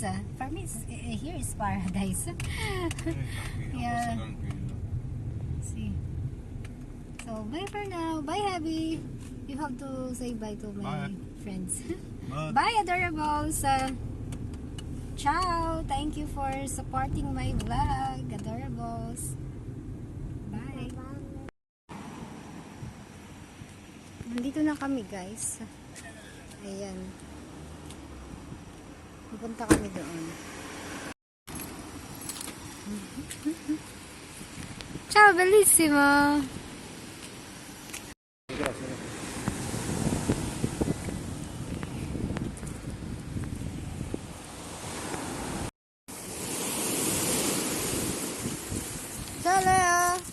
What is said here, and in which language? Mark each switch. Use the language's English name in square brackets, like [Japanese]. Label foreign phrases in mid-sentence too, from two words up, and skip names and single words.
[English] For me, here is paradise. Yeah. See. So bye for now. Bye, Abby. You have to say bye to my friends. Bye, adorables. Ciao. Thank you for supporting my vlog, adorables. [Filipino] Bye. Nandito na kami, guys. Ayan. Pupunta kami doon. [Italian] Ciao, bellissimo. Ciao, Leo.